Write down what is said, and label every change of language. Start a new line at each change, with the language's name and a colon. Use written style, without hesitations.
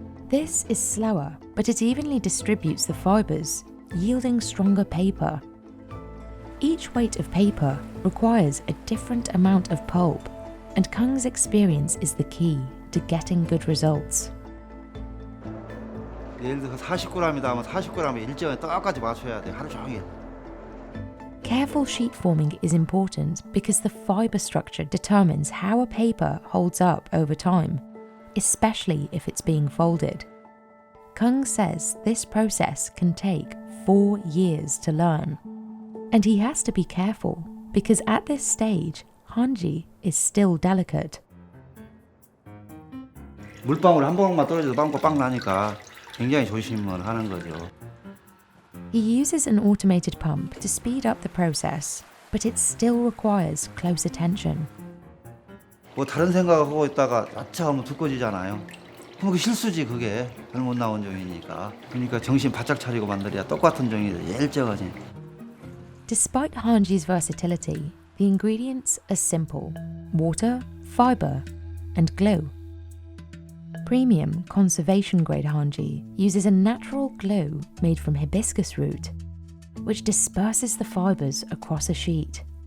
English: This is slower, but it evenly distributes the fibres, yielding stronger paper. Each weight of paper requires a different amount of pulp, and Kang's experience is the key to getting good results.
Korean: 예를 들어서 40g이다 하면 40g의 일정에 똑같이 맞춰야 돼. 하루 종일.
English: Careful sheet forming is important because the fibre structure determines how a paper holds up over time, especially if it's being folded. Kung says this process can take 4 years to learn. And he has to be careful because at this stage, Hanji is still delicate.
Korean: 물방울 한 방울만 떨어져도 빵꾸 빵 나니까 굉장히 조심을 하는 거죠.
English: He uses an automated pump to speed up the process, but it still requires close attention.
Korean: 뭐 다른 생각하고 있다가 아차하면 두꺼워지잖아요. 그럼 그게 실수지 그게 잘못 나온 종이니까. 그러니까 정신 바짝 차리고 만들어야 똑같은 종이를 일정하지.
English: Despite Hanji's versatility, the ingredients are simple: water, fibre, and glue. Premium conservation-grade Hanji uses a natural glue made from hibiscus root, which disperses the fibres across a sheet.